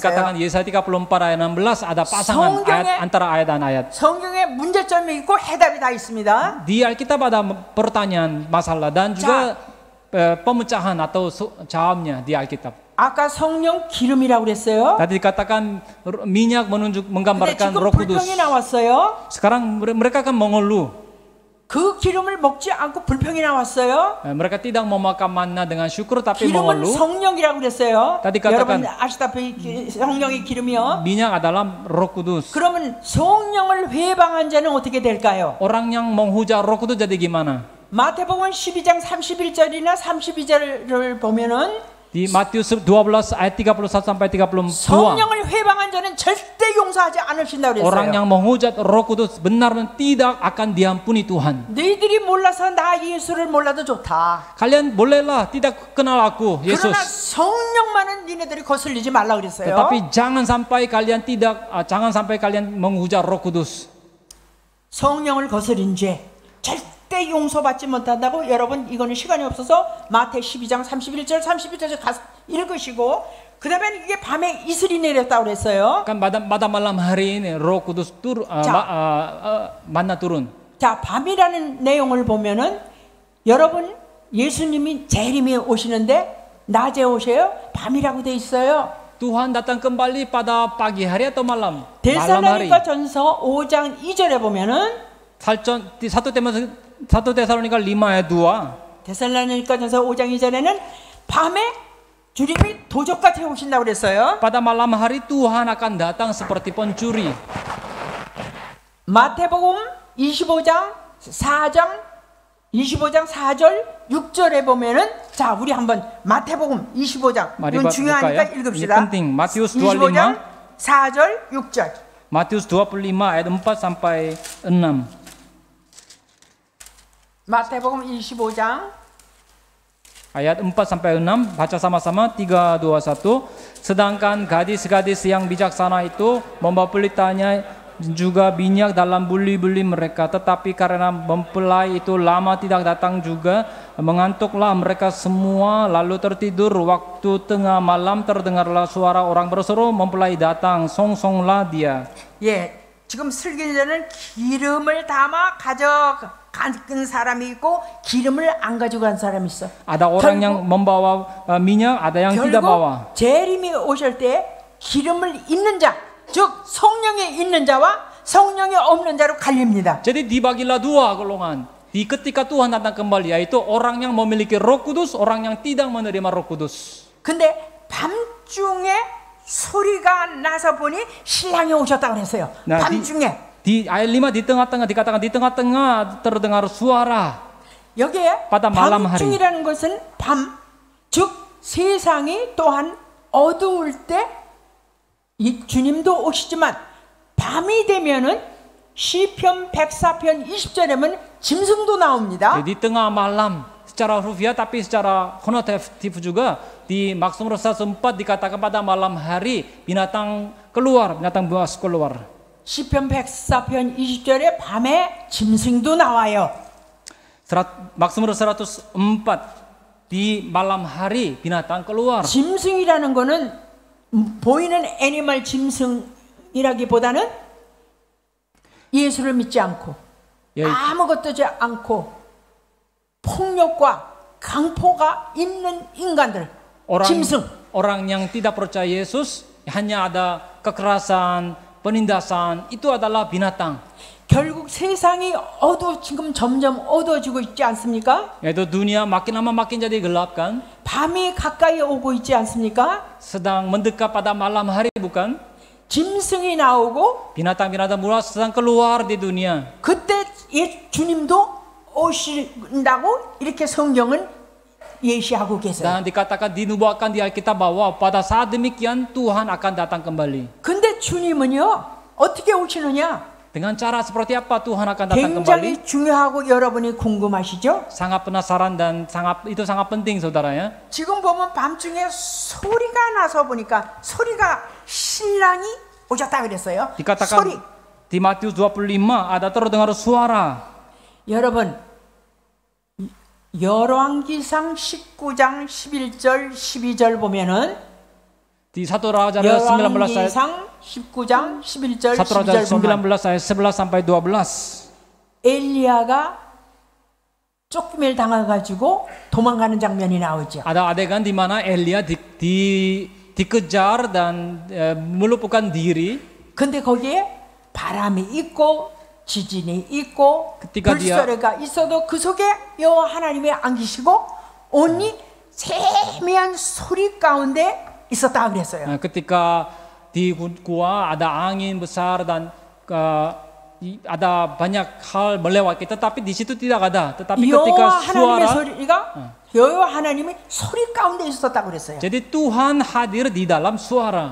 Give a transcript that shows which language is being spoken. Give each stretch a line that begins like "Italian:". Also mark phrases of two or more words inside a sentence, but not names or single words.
Indonesian: Dikatakan Yesaya 34 ayat 16 ada pasangan ayat antara ayat dan ayat.
Korean: 성경에 문제점이 있고 해답이 다 있습니다.
Indonesian: Di Alkitab ada pertanyaan, masalah dan juga pemecahan atau jawabnya di Alkitab.
Korean: 아까 성령 기름이라고 그랬어요.
Indonesian: Tadi dikatakan minyak menggambarkan
Korean: 지금
Indonesian: Roh Kudus.
Korean: 불평이 나왔어요.
Indonesian: Sekarang mereka kan mengeluh.
Korean: 그 기름을 먹지 않고 불평이 나왔어요.
Indonesian: Mereka tidak mau makan manna dengan syukur tapi
Korean: 기름은
Indonesian: mengeluh.
Korean: 성령이라고 그랬어요.
Indonesian: Tadi katakan
Korean: 여러분 아시다시피 성령의 기름이요.
Indonesian: minyak adalah Roh Kudus.
Korean: 그러면 성령을 회방한 자는 어떻게 될까요?
Indonesian: Orang yang menghujat Roh Kudus jadi gimana?
Korean: 마태복음 12장 31절이나 32절을 보면은
Indonesian: Di Matius 12 ayat 31 sampai 32.
Korean: 성령을 회방한 자는 절대 용서하지 않으신다고
Indonesian: Orang
Korean: 그랬어요.
Indonesian: yang menghujat Roh Kudus benar-benar tidak akan diampuni Tuhan.
Korean: 너희들이 몰라서 나 예수를 몰라도 좋다.
Indonesian: Kalian bolehlah tidak kenal aku, Yesus.
Korean: 그러나 성령만은 니네들이 거슬리지 말라 그랬어요.
Indonesian: Tetapi jangan sampai kalian menghujat Roh Kudus.
Korean: 성령을 거스린 죄 절대 용서받지 못한다고. 여러분 이거는 시간이 없어서 마태 12장 31절 32절 가서 읽으시고 그 다음에 이게 밤에 이슬이 내렸다고 그랬어요.
Indonesian: Kan pada malam hari ini Roh Kudus manna turun.
Korean: 자, 밤이라는 내용을 보면은 여러분 예수님이 재림이 오시는데 낮에 오셔요? 밤이라고 돼 있어요.
Indonesian: Tuhan datang kembali pada pagi hari atau malam? Malam hari.
Korean: 데살로니가 전서 5장 2절에 보면은
Indonesian: 1 Tesalonika 5 ayat 2.
Korean: 데살로니가 전서 5장 2절에는 밤에 주님이 도적같이 오신다고 그랬어요.
Indonesian: Pada malam hari Tuhan akan datang seperti pencuri.
Korean: 마태복음 25장 4절 6절에 보면은 자, 우리 한번 마태복음 25장 이건 중요하니까 읽읍시다.
Indonesian: Ini penting. Matius 25.
Korean: 25장 4절 6절.
Indonesian: Matius 25 ayat 4 sampai 6.
Korean: 마태복음 25장
Indonesian: Ayat 4 sampai 6 baca sama-sama 3 2 1. Sedangkan gadis-gadis yang bijaksana itu membawa pelitanya juga minyak dalam buli-buli mereka, tetapi karena mempelai itu lama tidak datang juga, mengantuklah mereka semua lalu tertidur. Waktu tengah malam terdengarlah suara orang berseru, mempelai datang, songsonglah dia.
Korean: 예, 지금 슬기자는 기름을 담아 가져간 사람이 있고 기름을 안 가져간 사람이 있어.
Indonesian: Ada orang yang membawa minyak, ada yang tidak bawa.
Korean: 결국 재림이 오실 때 기름을 있는 자, 즉 성령에 있는 자와 성령에 없는 자로 갈립니다.
Indonesian: Jadi dibagilah dua golongan. Ketika Tuhan datang kembali, yaitu orang yang memiliki Roh Kudus, orang yang tidak menerima Roh Kudus.
Korean: 근데 밤중에 소리가 나서 보니 신랑이 오셨다고 그랬어요. 밤중에.
Indonesian: Di ayat 5 di tengah-tengah dikatakan di tengah-tengah terdengar suara.
Korean: 여기에
Indonesian: pada malam hari.
Korean: 밤중이라는 것은 밤, 즉 세상이 또한 어두울 때 이 주님도 오시지만 밤이 되면은 시편 104편 20절에는 짐승도 나옵니다.
Indonesian: Di tengah malam secara rufiah tapi secara konotatif juga di Mazmur 104 dikatakan pada malam hari binatang keluar, binatang buas keluar.
Korean: 시편 104편 20절에 밤에 짐승도 나와요.
Indonesian: Mazmur 104 di malam hari binatang keluar.
Korean: 짐승이라는 거는 보이는 애니멀 짐승이라기보다는 예수를 믿지 않고 아무것도 하지 않고 폭력과 강포가 있는 인간들, 짐승.
Indonesian: Orang yang tidak percaya Yesus hanya ada kekerasan, penindasan, itu adalah binatang.
Korean: 결국 세상이 지금 점점 어두워지고 있지 않습니까?
Indonesian: Yaitu dunia makin lama makin jadi gelap kan?
Korean: 밤이 가까이 오고 있지 않습니까?
Indonesian: Sedang mendekat pada malam hari bukan?
Korean: 짐승이 나오고
Indonesian: binatang-binatang buas sedang keluar di dunia.
Korean: 그때 주님도 오신다고 이렇게 성경은 예시하고 계세요.
Indonesian: Dan dikatakan dinubuatkan di Alkitab bahwa pada saat demikian Tuhan akan datang kembali.
Korean: 근데 주님은요 어떻게 오시느냐?
Indonesian: Dengan cara seperti apa Tuhan akan datang
Korean: 굉장히
Indonesian: kembali?
Korean: 중요하고 여러분이 궁금하시죠?
Indonesian: Sangat penasaran dan itu sangat penting saudara ya.
Korean: 지금 보면 밤중에 소리가 나서 보니까 소리가 신랑이 오셨다 그랬어요.
Indonesian: dikatakan
Korean: 소리.
Indonesian: Di Matius 25 ada terdengar suara.
Korean: 여러분, 열왕기상 19장 11절 12절 보면은
Indonesian: Di 1 Raja 19 ayat
Korean: 열왕기상 19장 11절
Indonesian: 1 Raja
Korean: 12절 보면
Indonesian: 19 ayat 11 sampai 12.
Korean: 엘리야가 쫓김을 당해가지고 도망가는 장면이 나오죠.
Indonesian: Ada adegan di mana Elia dikejar dan melumpuhkan diri.
Korean: 근데 거기에 바람이 있고 지진이 있고 그때가 불소리가 있어도 그 속에 여호와 하나님이 안 계시고 온니 세미한 소리 가운데 있었다 그랬어요.
Indonesian: Ketika di gua ada angin besar dan ada banyak hal melewati, tetapi di situ tidak ada. Tetapi ketika
Korean: 여호와 하나님의
Indonesian: suara,
Korean: 소리가 여호와 하나님이 소리 가운데 있었다 그랬어요.
Indonesian: jadi Tuhan hadir di dalam suara.